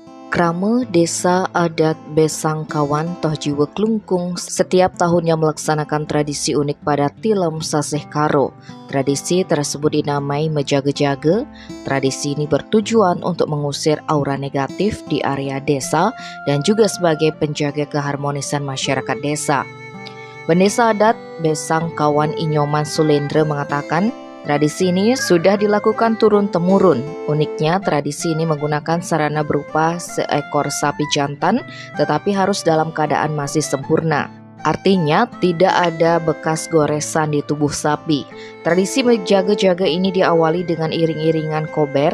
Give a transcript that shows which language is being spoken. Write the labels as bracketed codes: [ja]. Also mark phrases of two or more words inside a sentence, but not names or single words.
[id] Krama Desa Adat Besangkawan Tohjiwa Klungkung setiap tahunnya melaksanakan tradisi unik pada Tilem Sasih Karo. Tradisi tersebut dinamai Mejaga-jaga. Tradisi ini bertujuan untuk mengusir aura negatif di area desa dan juga sebagai penjaga keharmonisan masyarakat desa. Pendesa adat Besangkawan Inyoman Sulendra mengatakan, tradisi ini sudah dilakukan turun-temurun. Uniknya, tradisi ini menggunakan sarana berupa seekor sapi jantan, tetapi harus dalam keadaan masih sempurna. Artinya, tidak ada bekas goresan di tubuh sapi. Tradisi menjaga-jaga ini diawali dengan iring-iringan kober.